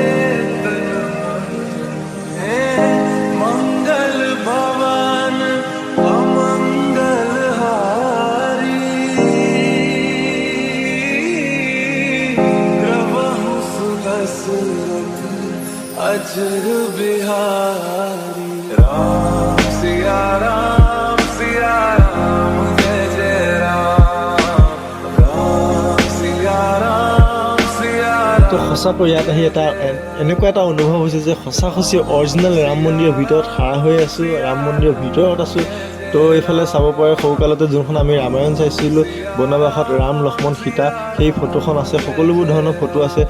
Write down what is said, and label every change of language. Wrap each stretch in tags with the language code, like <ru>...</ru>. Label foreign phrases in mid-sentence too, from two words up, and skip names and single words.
<hi>मंगल भवन अमंगल हारी प्रभु सुदशरथ अजर बिहारी राम सिया राम जय जय राम सिया राम</hi> <as>তো সঁচাকৈ ইয়াত আহি এনেকুৱা এটা অনুভৱ হৈছে যে সঁচা অৰিজিনেল ৰাম মন্দিৰৰ ভিতৰত খাৰা হৈ আছোঁ, ৰাম মন্দিৰৰ ভিতৰত আছোঁ। তো এইফালে চাব পাৰে সৰুকালতে যোনখন আমি ৰামায়ণ চাইছিলোঁ, বনবাসত ৰাম লক্ষ্মণ সীতা, সেই ফটোখন আছে। সকলোবোৰ ধৰণৰ ফটো আছে।</as>